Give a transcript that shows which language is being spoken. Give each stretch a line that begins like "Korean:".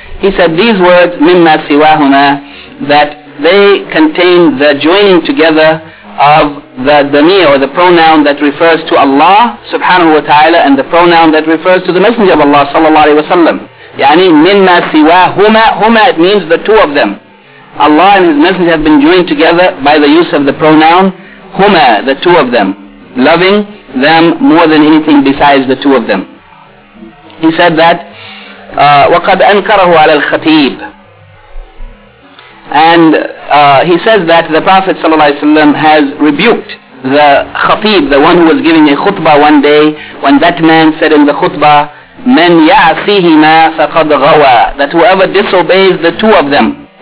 English: He said these words,
Arabic: مما سواهما,
English: that they contain the joining together of the dhamir, or the pronoun that refers to Allah subhanahu wa ta'ala, and the pronoun that refers to the Messenger of Allah sallallahu alayhi wa sallam.
Arabic: يعني مما سواهما, هما,
English: it means the two of them. Allah and His Messenger have been joined together by the use of the pronoun هما, the two of them, loving them more than anything besides the two of them. He said that
Arabic: وَقَدْ أَنْكَرَهُ عَلَى الْخَتِيبِ.
English: And he says that the Prophet ﷺ has rebuked the khatib, the one who was giving a khutbah one day, when that man said in the khutbah,
Arabic: مَنْ يَعْصِيهِمَا فَقَدْ غَوَى,
English: that whoever disobeys the two of them.